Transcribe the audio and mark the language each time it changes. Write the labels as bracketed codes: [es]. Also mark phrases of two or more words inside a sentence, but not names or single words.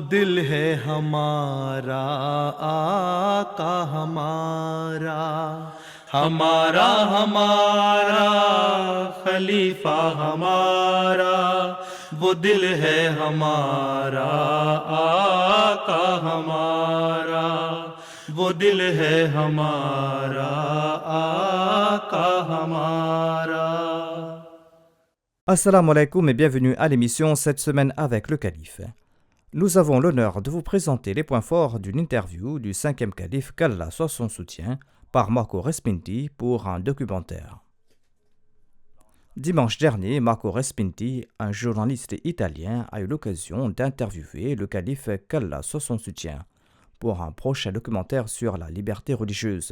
[ur] دل ہے ہمارا آقا ہمارا، ہمارا ہمارا خلیفہ ہمارا، وہ دل ہے ہمارا آقا ہمارا، وہ دل ہے ہمارا آقا ہمارا. [ar] السلام عليكم [fr] et bienvenue à l'émission cette semaine avec le Calife. Nous avons l'honneur de vous présenter les points forts d'une interview du 5e calife qu'Allah soit son soutien par Marco Respinti pour un documentaire. Dimanche dernier, Marco Respinti, un journaliste italien, a eu l'occasion d'interviewer le calife qu'Allah soit son soutien pour un prochain documentaire sur la liberté religieuse.